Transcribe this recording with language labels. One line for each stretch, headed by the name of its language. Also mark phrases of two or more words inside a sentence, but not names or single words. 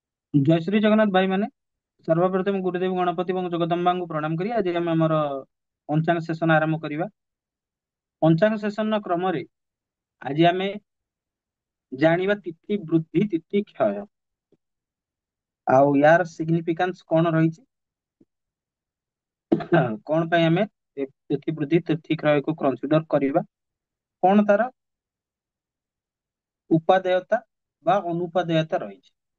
Odia: ଜୟ ଶ୍ରୀ ଜଗନ୍ନାଥ ଭାଇ ମୈଁନେ ସର୍ବପ୍ରଥମ ଗୁରୁଦେବ ଗଣପତି ଏବଂ ଜଗଦମ୍ବାଙ୍କୁ ପ୍ରଣାମ କରି ଆଜି ଆମେ ଆମର ପଞ୍ଚାଙ୍ଗ ସେସନ ଆରମ୍ଭ କରିବା। ପଞ୍ଚାଙ୍ଗ ସେସନ କ୍ରମରେ ଆଜି ଆମେ ଜାଣିବା ତିଥି ବୃଦ୍ଧି ତିଥି କ୍ଷୟ ଆଉ ୟାର ସିଗ୍ନିଫିକାନ୍ସ କଣ ରହିଛି। କଣ ପାଇଁ ଆମେ ତିଥି ବୃଦ୍ଧି ତିଥି କ୍ଷୟକୁ କନସିଡର କରିବା, କଣ ତାର ଉପାଦେୟତା ବା ଅନୁପାଦେୟତା ରହିଛି।